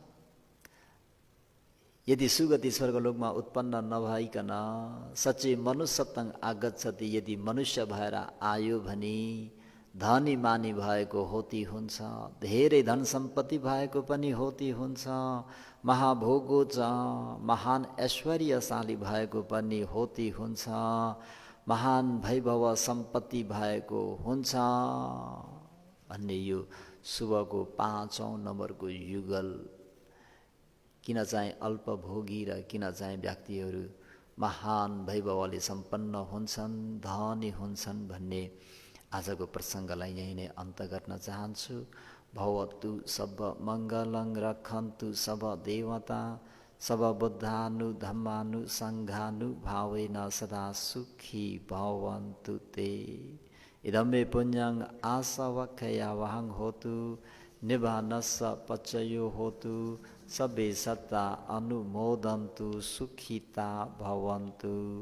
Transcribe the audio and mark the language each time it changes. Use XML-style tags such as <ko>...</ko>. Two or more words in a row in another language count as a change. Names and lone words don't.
<ne>यदि सुगति स्वर्गलोकमा उत्पन्न नभइकन</ne> <pi>सच्चै मनुष्यत्वं आगच्छति,</pi> <ne>यदि मनुष्य भएर आयो भने धनी मानी भएको होती हुन्छ, धेरै धन सम्पत्ति भएको पनि होती हुन्छ, महाभोगो छ, महान ऐश्वर्यशाली भएको पनि होती हुन्छ, महान वैभव सम्पत्ति भएको हुन्छ भन्ने यो शुभको 5औं नम्बरको युगल। किन चाहिँ अल्पभोगी र किन चाहिँ व्यक्तिहरू महान वैभवले सम्पन्न हुन्छन्, धनी हुन्छन् भन्ने आजको प्रसङ्गलाई यही नै अन्त गर्न चाहन्छु।</ne> <pi>भवतु सब मङ्गलं रक्षन्तु सब देवता सब बुद्धानु धम्मानु सङ्घानु भावेन सदा सुखी भवन्तु ते। इदं मे पुण्यं आसवक्खयावहं होतु निबानस्स पचयो होतु सबे सत्ता अनुमोदन्तु सुखिता भवन्तु।</pi>